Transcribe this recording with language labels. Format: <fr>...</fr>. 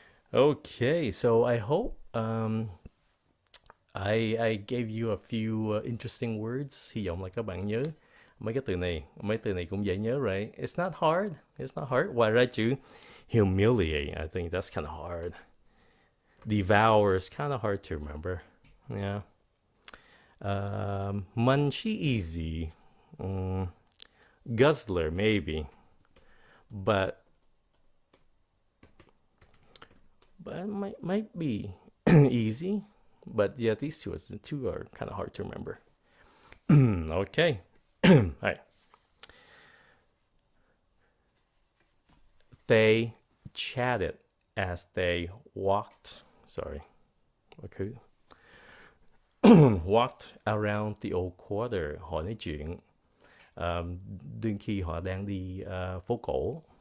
<en>Okay, so I hope I gave you a few interesting words.</en> <vi>Hy vọng là các bạn nhớ mấy cái từ này. Mấy từ này cũng dễ nhớ, right?</vi> <en>It's not hard. It's not hard.</en> <vi>Ngoài ra chữ</vi> <en>humiliate, I think that's kind of hard. Devour is kind of hard to remember. Yeah. Munchy, easy. Guzzler, maybe. But it might be easy. But yeah, these two are kind of hard to remember. Okay. All right. They chatted as they walked. Sorry. Okay. Walked around the old quarter.</en> <vi>Họ nói chuyện. Đương khi họ đang đi phố cổ.</vi>